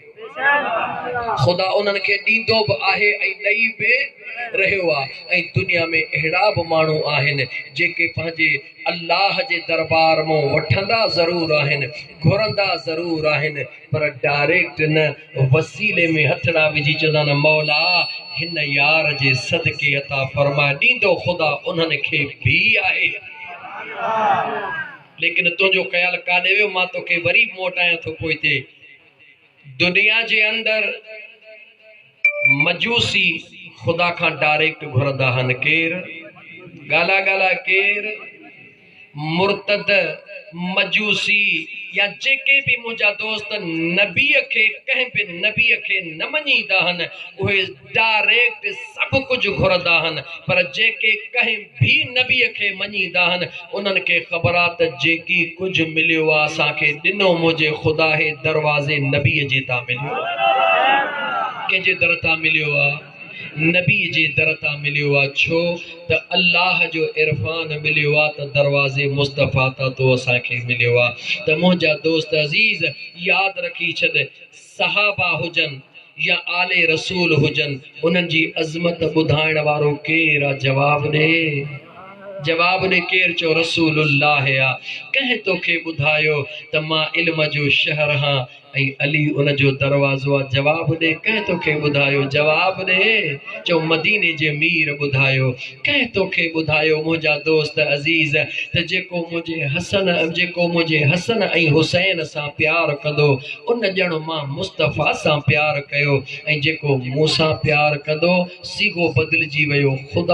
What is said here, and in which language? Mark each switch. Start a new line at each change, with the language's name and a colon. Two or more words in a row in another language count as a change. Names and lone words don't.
Sindhi: खुदा उन्हनि खे ॾींदो बि आहे ऐं ॾेई बि रहियो आहे ऐं दुनिया में अहिड़ा बि माण्हू आहिनि जेके पंहिंजे अल्लाह जे दरबार मां वठंदा ज़रूर आहिनि घुरंदा ज़रूर आहिनि पर डायरेक्ट न वसीले में हथड़ा विझी चवंदा न मौला हिन यार जे सदके अता फरमाए ॾींदो खुदा उन्हनि खे भी आहे लेकिन तुंहिंजो ख्याल काॾे वियो मां तोखे वरी मोटायां थो पोइ हिते दुनिया जे अंदर मजूसी खुदा का डायरेक्ट घुरंदा हन केर गाला गाला केर मुर्तद मजूसी या जेके भी मुझा दोस्त नबी के कहीं भी नबी के न मञीदा हन उहे डायरेक्ट सब कुछ घुरंदा हन पर जेके कहीं भी नबी के मञीदा हन उन्हनि के ख़बरात जेकी कुछ मिलियो आ असांखे ॾिनो मुझे खुदा हे दरवाजे नबी जे ता मिलियो कंहिंजे दर ता मिलियो आ नबी जे दर ता मिलियो आ छो त अल्लाह जो इरफान मिलियो आ त दरवाजे मुस्तफ़ा ता तो असांखे मिलियो आ त मुंहिंजा दोस्त अज़ीज़ याद रखी छॾ सहाबा हुजन या आले रसूल हुजन उन्हनि जी अज़मत ॿुधाइण वारो केर आ जवाब ने केर चो रसूलुल्लाह आ कहीं तोखे ॿुधायो त मां इल्म जो शहर हां ऐं अली उन जो दरवाज़ो आ जवाब दे कहीं तोखे ॿुधायो जवाब दे चो मदीने जे मीर ॿुधायो कहीं तोखे ॿुधायो मुंहिंजा दोस्त अज़ीज़ त जेको मुंहिंजे हसन ऐं हुसैन सां प्यार कंदो उन ॼण मां मुस्तफ़ा सां प्यार कयो ऐं जेको मूं सां प्यार कंदो सीगो बदिलजी वियो खुदा